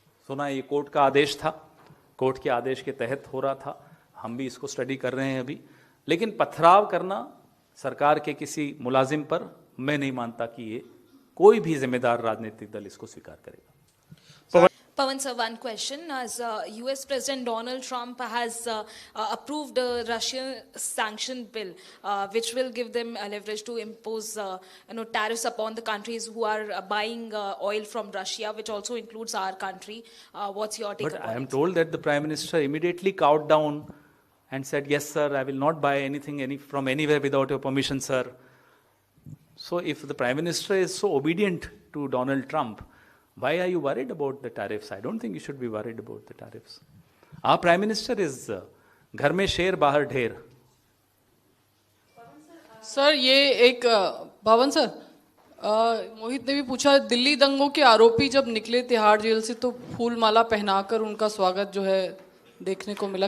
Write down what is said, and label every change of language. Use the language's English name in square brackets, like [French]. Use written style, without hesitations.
[Hindi] सुना ये कोर्ट का आदेश था, कोर्ट के आदेश के तहत हो रहा था। हम भी इसको स्टडी कर रहे हैं अभी। लेकिन पथराव करना सरकार के किसी मुलाजिम पर, मैं नहीं मानता कि ये कोई भी जिम्मेदार राजनीतिक दल इसको स्वीकार करेगा। [English] Pawan sir, one question. As US President Donald Trump has approved a Russian sanction bill, which will give them leverage to impose tariffs upon the countries who are buying oil from Russia, which also includes our country. What's your take on it? But I am told that the Prime Minister immediately cowed down and said, yes sir, I will not buy anything from anywhere without your permission, sir. So if the Prime Minister is so obedient to Donald Trump, why are you worried about the tariffs? I don't think you should be worried about the tariffs. Our Prime Minister is [Hindi] घर में शेर बाहर ढेर। Sir ये एक पवन sir, मोहित ने भी पूछा, दिल्ली दंगों के आरोपी जब निकले तिहाड़ जेल से तो फूल माला पहनाकर उनका स्वागत जो है देखने को मिला।